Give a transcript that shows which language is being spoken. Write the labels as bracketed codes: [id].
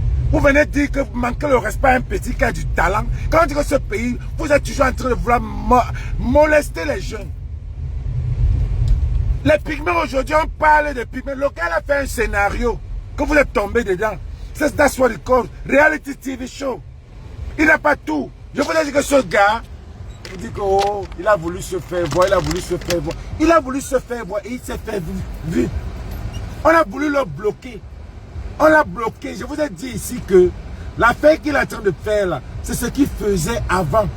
[fr] Vous venez dire que vous manquez le respect à un petit qui a du talent. Quand on dit que ce pays, vous êtes toujours en train de vouloir molester les jeunes. Les pygmées, aujourd'hui, on parle des pygmées. Le gars a fait un scénario que vous êtes tombé dedans. C'est [en] that's what it calls reality TV show. [fr] Il n'a pas tout. Je vous dis que ce gars, il dit que oh, il a voulu se faire voir, il a voulu se faire voir. Il a voulu se faire voir et il s'est fait vu. On a voulu le bloquer. On l'a bloqué. Je vous ai dit ici que l'affaire qu'il est en train de faire là, c'est ce qu'il faisait avant.